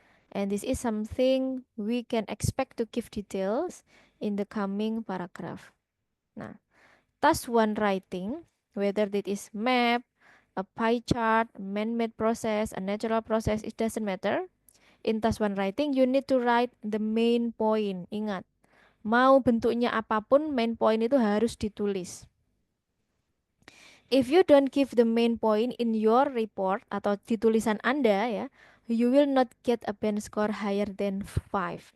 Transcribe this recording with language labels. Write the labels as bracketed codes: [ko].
[en] And this is something we can expect to give details in the coming paragraph. Nah, task 1 writing, whether it is map, a pie chart, a man-made process, a natural process, it doesn't matter. In task 1 writing, you need to write the main point. [id] Ingat, Mau bentuknya apapun, main point itu harus ditulis. [en] If you don't give the main point in your report [id] atau di tulisan Anda ya, [en] you will not get a band score higher than 5.